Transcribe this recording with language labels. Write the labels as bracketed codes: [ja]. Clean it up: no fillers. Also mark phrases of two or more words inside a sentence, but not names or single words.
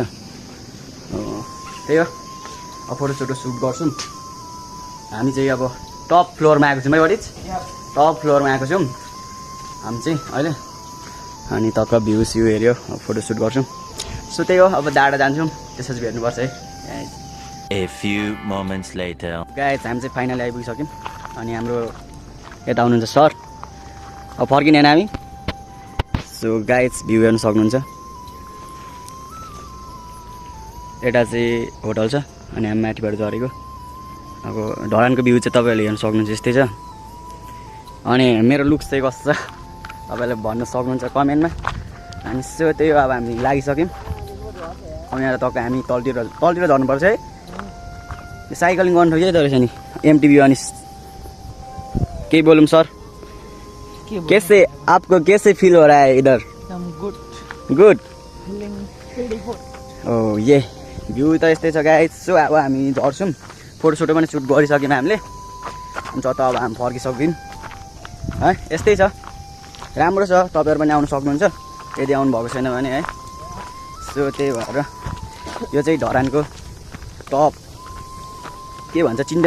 [ne] त्यही हो, अब फोटोसोटो सुट गर्छौँ। हामी चाहिँ अब [en] top floorमा [ne] आएको छौँ है बडिज, [en] top floorमा [ne] आएको छौँ हामी चाहिँ अहिले। अनि टक्क भ्यू स्यू हेऱ्यो, अब फोटोसुट गर्छौँ। सो त्यही हो, अब डाँडा जान्छौँ, त्यसपछि भेट्नुपर्छ है। [en] A few moments later. [ne] गाइस हामी चाहिँ फाइनली आइपुगिसक्यौँ। अनि हाम्रो यता आउनुहुन्छ सर, अब फर्किने हामी। सो गाइस भ्यू हेर्नु सक्नुहुन्छ, यता चाहिँ होटल छ अनि हामी माथिबाट झरेको अब ढलानको भ्यू चाहिँ तपाईँहरूले हेर्न सक्नुहुन्छ यस्तै छ अनि मेरो लुक्स चाहिँ कस्तो छ तपाईँहरूले भन्न सक्नुहुन्छ कमेन्टमा अनि सो त्यही हो अब हामी लागिसक्यौँ अब यहाँ तपाईँ हामी तलतिर झर्नुपर्छ है साइक्लिङ गर्नु ठोकै त रहेछ नि एमटिभी अनि केही बोलूँ सर [hi] कैसे आपको कैसे फील हो रहा है इधर [ne] गुड ओ ये भ्यू त यस्तै छ गाइस सो अब हामी झर्छौँ फोटोसोटो पनि सुट गरिसक्यौँ हामीले अनि त अब हामी फर्किसक्यौँ है यस्तै छ राम्रो छ तपाईँहरू पनि आउनु सक्नुहुन्छ यदि आउनुभएको छैन भने है सो त्यही भएर यो चाहिँ धरानको टप के भन्छ चिन्डे